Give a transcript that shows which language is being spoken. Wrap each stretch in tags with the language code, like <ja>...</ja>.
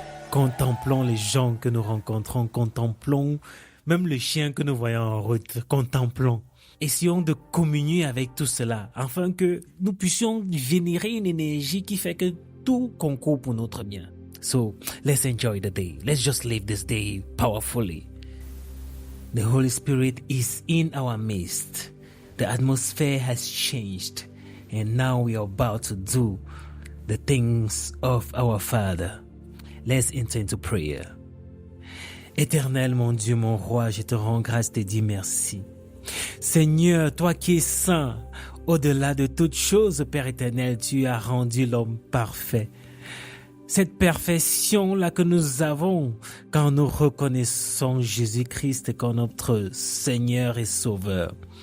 <fr>Contemplons les gens que nous rencontrons, contemplons même les chiens que nous voyons en route, contemplons. Essayons de communier avec tout cela, afin que nous puissions générer une énergie qui fait que tout concourt pour notre bien.</fr> <en>So, let's enjoy the day. Let's just live this day powerfully. The Holy Spirit is in our midst. The atmosphere has changed, and now we are about to do the things of our Father. Let's enter into prayer.</en> <fr>Éternel, mon Dieu, mon roi, je te rends grâce, te dis merci. Seigneur, toi qui es saint, au-delà de toutes choses, Père éternel, tu as rendu l'homme parfait. Cette perfection-là que nous avons quand nous reconnaissons Jésus-Christ comme notre Seigneur et Sauveur.</fr>